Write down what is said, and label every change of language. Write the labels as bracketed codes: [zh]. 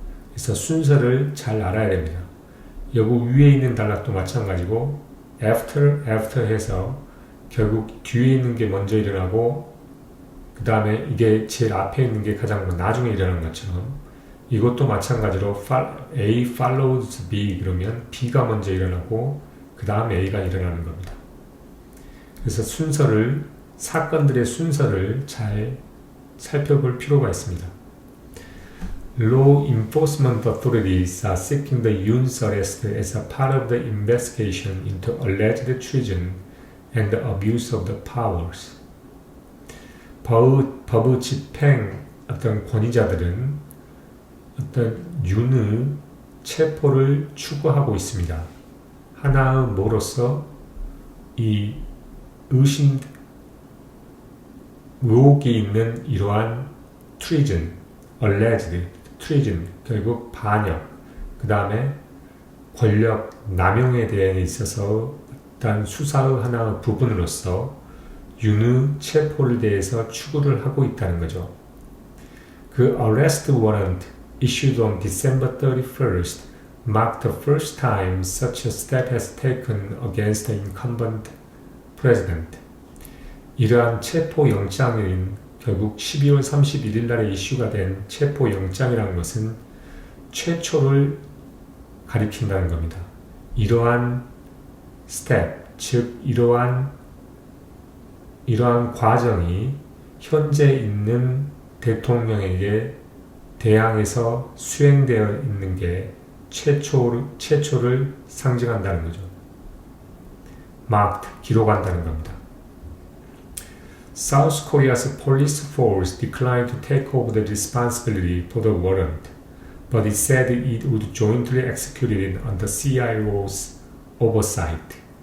[ko] 그래서 순서를 잘 알아야 됩니다. 여기 위에 있는 단락도 마찬가지고 after 해서 결국 뒤에 있는 게 먼저 일어나고 그 다음에 이게 제일 앞에 있는 게 가장 나중에 일어나는 것처럼 이것도 마찬가지로 [en] A follows B [ko] 그러면 B가 먼저 일어나고 그 다음 A가 일어나는 겁니다. 그래서 사건들의 순서를 잘 살펴볼 필요가 있습니다. [en] Law enforcement authorities are seeking the Yoon's arrest as a part of the investigation into alleged treason and the abuse of the powers. [ko] 법 집행 어떤 권위자들은 어떤 윤의 체포를 추구하고 있습니다. 하나의 뭐로서 이 의혹이 있는 이러한 [en] treason, alleged treason, [ko] 결국 반역, 그 다음에 권력 남용에 대해 있어서 일단 수사의 하나의 부분으로서 윤의 체포를 대해서 추구를 하고 있다는 거죠. [en] 그 arrest warrant issued on December 31st marked the first time such a step has taken against the incumbent president. [ko] 이러한 체포 영장인 결국 12월 31일 날에 이슈가 된 체포 영장이라는 것은 최초를 가리킨다는 겁니다. 이러한 스텝, 즉 이러한 과정이 현재 있는 대통령에게 대항해서 수행되어 있는 게 최초를 상징한다는 거죠. marked, 기록한다는 겁니다. [en] South Korea's police force declined to take over the responsibility for the warrant, but it said it would jointly execute it under CIO's oversight.